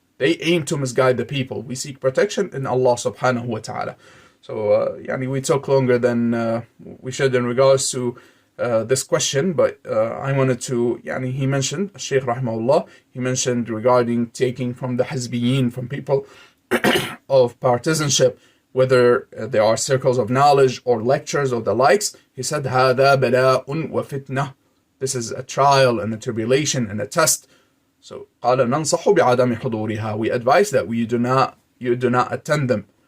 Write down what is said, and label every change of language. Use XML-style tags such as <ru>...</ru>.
<en>They aim to misguide the people. We seek protection in Allah subhanahu wa ta'ala. So, we took longer than we should in regards to this question, but I wanted to, he mentioned, al-Sheikh rahimahullah, he mentioned regarding taking from the Hizbiyin, from people of partisanship, whether there are circles of knowledge or lectures or the likes. He said,</en> <ar>هَذَا بَلَاءٌ وَفِتْنَةٌ.</ar> <en>This is a trial and a tribulation and a test. So,</en> <ar>قال ننصح بعدم حضورها.</ar> <en>We advise that you do not attend them.</en>